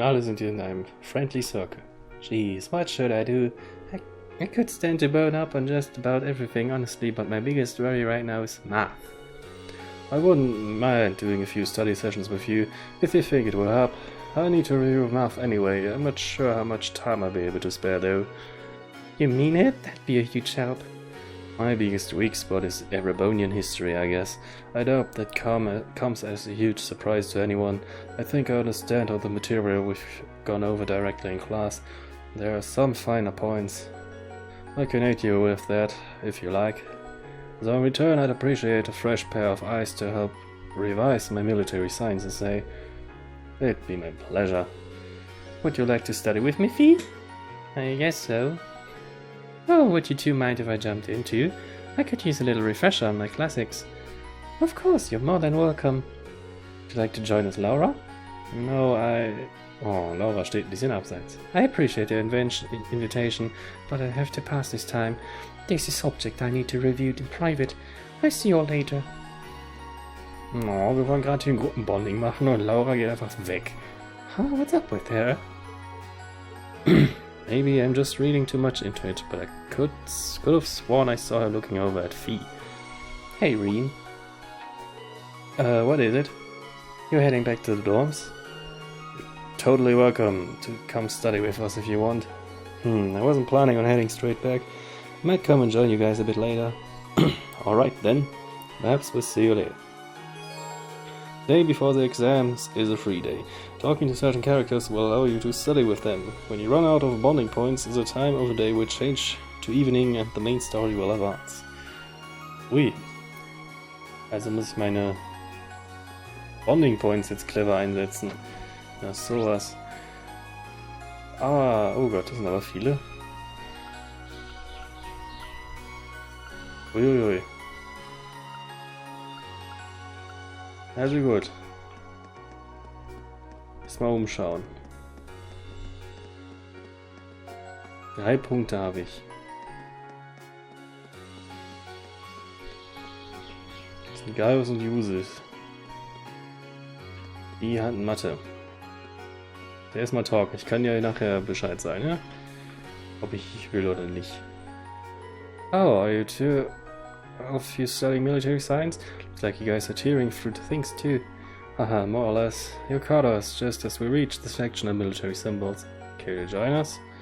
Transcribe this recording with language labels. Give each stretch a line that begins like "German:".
German: Alle sind hier in einem
English: friendly circle. Jeez, what should I do? I could stand to burn up on just about everything, honestly, but my biggest worry right now is math. I wouldn't mind doing a few study sessions with you, if you think it will help. I need to review math anyway. I'm not sure how much time I'll be able to spare, though. You mean it? That'd be a huge help. My biggest weak spot is Erebonian history, I guess. I doubt that comes as a huge surprise to anyone. I think I understand all the material we've gone over directly in class. There are some finer points. I can aid you with that, if you like. So in return, I'd appreciate a fresh pair of eyes to help revise my military science essay. It'd be my pleasure. Would you like to study with me, Fee? I guess so. Oh, would you two mind if I jumped in too? I could use a little refresher on my classics. Of course, you're more than welcome. Would you like to join us, Laura?
German: No, Oh, Laura steht ein bisschen abseits.
English: I appreciate your invitation, but I have to pass this time. There's a subject I need to review in private. I'll see you all later.
German: Oh, wir wollen gerade hier ein Gruppenbonding machen und Laura geht einfach weg.
English: Huh, what's up with her? Maybe I'm just reading too much into it, but I could have sworn I saw her looking over at Fee. Hey, Reen. What is it? You're heading back to the dorms? Totally welcome to come study with us if you want. I wasn't planning on heading straight back. Might come and join you guys a bit later. Alright then. Perhaps we'll see you later. Day before the exams is a free day. Talking to certain characters will allow you to study with them. When you run out of bonding points, the time of the day will change to evening and the main story will advance. Ui.
German: Also muss ich meine Bonding Points jetzt clever einsetzen. Ja, sowas. Ah, oh Gott, das sind aber viele. Uiuiui. Also gut. Mal umschauen. 3 Punkte habe ich. Ist egal, was und Use ist. Die hat Mathe. Der ist mal Talk. Ich kann ja nachher Bescheid sagen, ja? Ob ich will oder nicht.
English: Oh, are you two of you studying military science? Looks like you guys are tearing through the things too. Haha, more or less. You caught us just as we reached the section of military symbols. Care to join us?